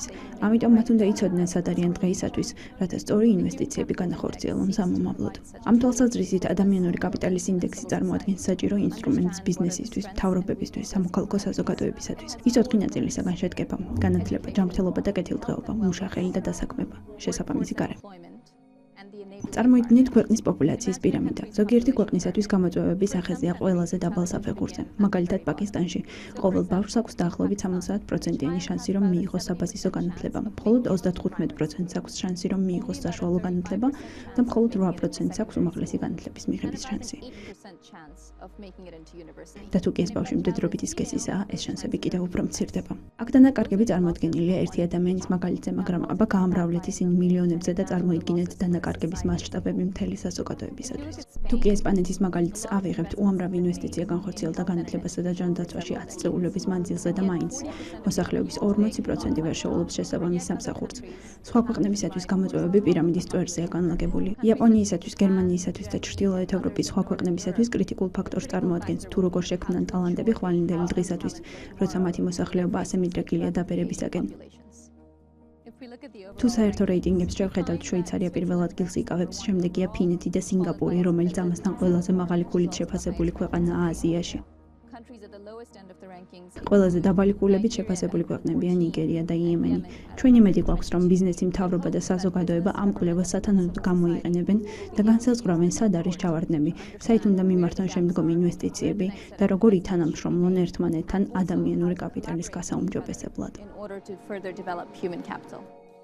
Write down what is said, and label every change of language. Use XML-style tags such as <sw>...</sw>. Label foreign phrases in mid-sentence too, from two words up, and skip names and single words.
<ka>ამიტომ მათ უნდა იცოდნენ სად არიან დღეისათვის, რათა სწორი ინვესტიციები განახორციელონ სამომავლოდ. ამ თვალსაზრისით ადამიანური კაპიტალის ინდექსი წარმოადგენს საჭირო ინსტრუმენტს ბიზნესისთვის, მთავრობებისთვის, სამოქალაქო საზოგადოებისათვის. ის 4 ნაწილისაგან შედგება: განათლება, ჯანმრთელობა და კეთილდღეობა, მუშახელი და დასაქმება, შესაბამისი გარემო.</ka> <en>and the enabling.</en> <ka>წარმოიდგინეთ ქვეყნის პოპულაციის პირამიდა. ზოგიერთი ქვეყნისათვის გამოწვევების ახეზია ყველაზე დაბალ საფეხურზე. მაგალითად, პაკისტანში ყოველ ბავშვს აქვს დაახლოებით 70%-იანი შანსი, რომ მიიღოს საბაზისო განათლება. მხოლოდ 35%-ს აქვს შანსი, რომ მიიღოს საშუალო განათლება და მხოლოდ 8%-ს აქვს უმაღლესი განათლების მიღების შანსი.</ka> <en>8% chance of making it into university.</en> <ka>და თუ კი ეს ბავშვი მდედრობითი სქესისაა, ეს შანსები კიდევ უფრო მცირდება. აქ დანაკარგები წარმოდგენილია ერთი ადამიანის მაგალითზე, მაგრამ აბა გაამრავლეთ ისინი მილიონებზე და წარმოიდგინეთ დანაკარგების მასშტაბები მთელი საზოგადოებისათვის. თუ კი ესპანეთის მაგალითს ავიღებთ, უამრავი ინვესტიცია განხორციელდა განათლებასა და ჯანდაცვაში 10 წლების მანძილზე და მაინც მოსახლეობის 40% ვერ შეულობს შესაბამის სამსახურს. სხვა ქვეყნებისათვის გამოწვევები პირამიდის წვერზეა განლაგებული. იაპონიისათვის, გერმანიისათვის და ჩრდილოეთ ევროპის სხვა ქვეყნებისათვის კრიტიკულ ფაქტორს წარმოადგენს თუ როგორ შექმნან ტალანტები ხვალინდელი დღისათვის, როცა მათი მოსახლეობა ასე მიდრეკილია დაბერებისაკენ.</ka> <en>If we look at the</en> <ka>თუ საერთო რეიტინგებს შევხედავთ, შვეიცარია პირველ ადგილს იკავებს, შემდეგია ფინეთი და სინგაპური, რომელიც ამასთან ყველაზე მაღალი ქულით შეფასებული ქვეყანაა აზიაში.</ka> <en>countries at the lowest end of the rankings,</en> <ka>ყველაზე დაბალი ქულებით შეფასებული ქვეყნებია ნიგერია და იემენი. ჩვენ იმედი გვაქვს, რომ ბიზნესი, მთავრობა და საზოგადოება ამ კვლევას სათანადოდ გამოიყენებენ და განსაზღვრავენ, სად არის ჩავარდნები, საით უნდა მიმართონ შემდგომი ინვესტიციები და როგორ ითანამშრომლონ ერთმანეთთან ადამიანური კაპიტალის გასაუმჯობესებლად.</ka> <en>in order to further develop human capital.</en>